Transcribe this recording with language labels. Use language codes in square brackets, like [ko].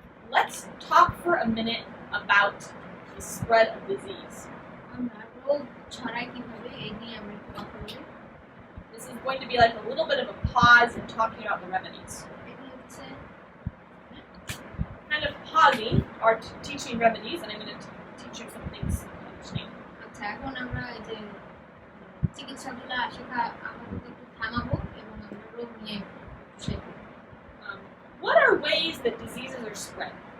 [en] Let's talk for a minute about the spread of disease. [bn] আমরা রোগ ছড়াই কিভাবে এই নিয়ে আমরা একটু কথা বলি। [en] This is going to be like a little bit of a pause in talking about the remedies. [bn] এগুলো হচ্ছে [en] Kind of pausing our teaching remedies, and I'm going to teach you some things to understand. [bn] আচ্ছা, এখন আমরা এই যে চিকিৎসাগুলো শেখা আপাতত একটু থামাবো এবং আমরা রোগ নিয়ে শেখব। [en] What are ways that diseases are spread?